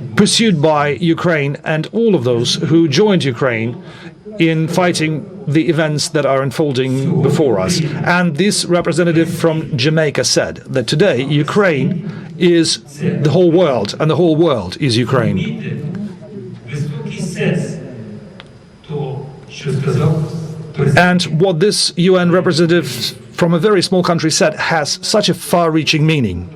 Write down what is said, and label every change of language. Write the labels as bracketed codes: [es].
[en] pursued by Ukraine and all of those who joined Ukraine in fighting the events that are unfolding before us. And this representative from Jamaica said that today Ukraine is the whole world, and the whole world is Ukraine. [uk] високий сенс того, що сказав президент. [en] And what this UN representative from a very small country said has such a far-reaching meaning.